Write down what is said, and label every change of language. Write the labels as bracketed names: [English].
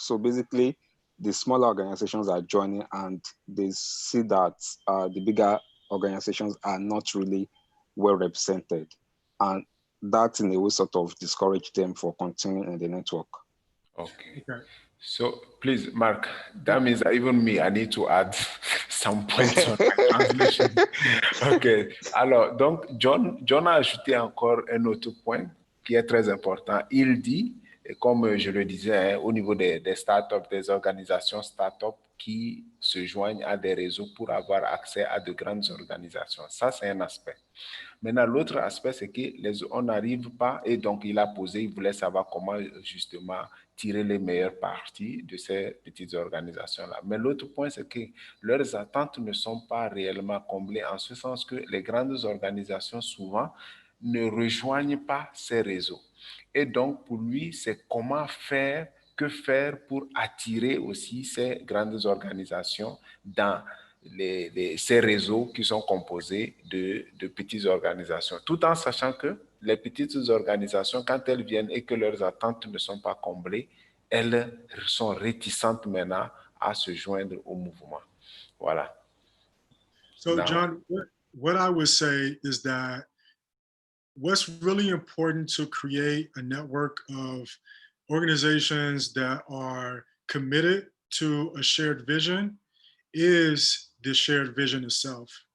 [English] So basically, the smaller organizations are joining and they see that the bigger organizations are not really well represented. And that in a way sort of discourage them for continuing in the network. Okay. So please, Mark, that means that even me, I need to add some points on my translation. OK. [French] Alors, donc, John a ajouté encore un autre point qui est très important. Il dit Et comme je le disais, hein, au niveau des startups, des organisations startups qui se joignent à des réseaux pour avoir accès à de grandes organisations. Ça, c'est un aspect. Maintenant, l'autre aspect, c'est que on n'arrive pas, et donc il a posé, il voulait savoir comment justement tirer les meilleures parties de ces petites organisations-là. Mais l'autre point, c'est que leurs attentes ne sont pas réellement comblées, en ce sens que les grandes organisations, souvent, ne rejoignent pas ces réseaux. Et donc, pour lui, c'est comment faire, que faire pour attirer aussi ces grandes organisations dans ces réseaux qui sont composés de petites organisations, tout en sachant que les petites organisations, quand elles viennent et que leurs attentes ne sont pas comblées, elles sont réticentes maintenant à se joindre au mouvement. Voilà. [English] So, Now, John, what I would say is that what's really important to create a network of organizations that are committed to a shared vision is the shared vision itself.